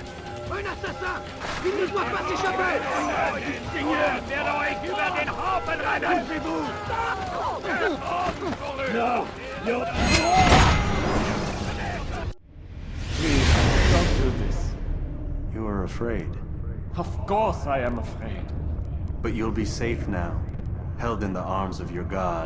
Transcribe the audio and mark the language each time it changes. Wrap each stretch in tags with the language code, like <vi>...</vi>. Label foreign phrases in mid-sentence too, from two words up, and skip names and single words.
<fr>Un assassin! Il ne doit pas s'échapper!</fr> <de>Ich werde euch über den Haufen rennen!</de> <en>No! You... Please, don't do this. You are afraid. Of course I am afraid. But you'll be safe now, held in the arms of your god.</en>